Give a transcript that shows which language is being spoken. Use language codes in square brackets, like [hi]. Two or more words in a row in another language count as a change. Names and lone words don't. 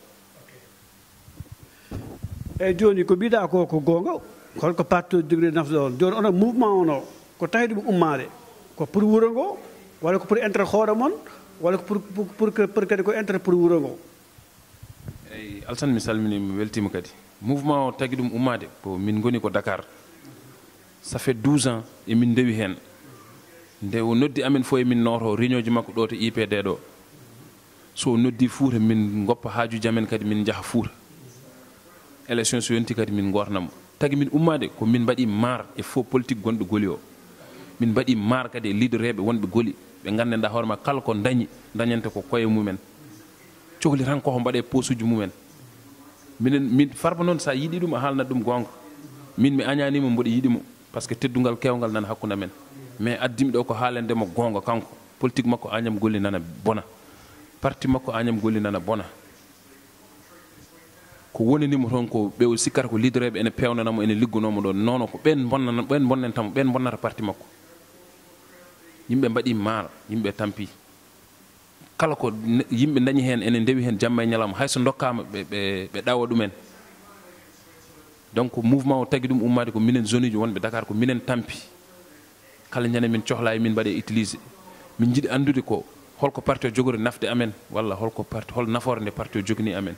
[ff] Eyyi joni ko mbiɗa ko gonga, holko parti o jogori nafde on. Joni onon mouvement ono ko tawi ɗum ummade ko pour wuuro ngo, walla ko [fr] pour intérêt [ff] hoore mon, walla ko pour kadi ko [fr] intérêt pour [ff] wuuro ngo? Eyyi Alassane mi salmini mi weltima kadi. Mouvement o tagui ɗum ummade ko min goni ko Dakar, [fr] ça fait 12 ans [ff] e min dewi hen. Nde o noddi amen fof e min noto réunion ji makko ɗo to IPD ɗo, so noddi Fouta min goppa haajuji amen kadi min jaha Fouta. Élection so yonti kadi min gornamo. Tagui min ummade ko min mbaɗi mar e [fr] faux politique [ff] gonɗo Goli o. Min mbaɗi mar kadi e leader reɓe wonɓe Goli ɓe gandanɗa hoore ma kala ko dañante ko koye mumen, cohli tan koko mbaɗe posuji mumen. Min Farba noon sa yiɗi ɗum a haalnat ɗum gonga, min mi añanimo mboɗo yiɗimo [fr] par ce que [ff] teddugal kewgal nana hakkude men. Mais addimi ɗo ko haalendemo gonga kanko politique makko Agname Goli nana bona, parti makko Agname Goli nana bona. ko wonanimo toon ko ɓe o sikkata ko leadereɓe ene pewnanamo ene liggonomo ɗon nono ko ɓen bonnentamo ɓen bonnata parti makko yimɓe mbaɗi maaro yimɓe tampi kala ko yimɓe dañi heen ene ndewi heen jamma e ñalawma hayso dokkama ɓe ɗawa ɗumen [fr] donc mouvement [ff] o tagi ɗum ummade ko minen zone uji wonɓe Dakar ko minen tampi kala ñande min cohla e min mbaɗe utilisé min jiiɗi andude ko holko parti o jogori nafde amen walla holko parti hol nafoore nde parti o jogini amen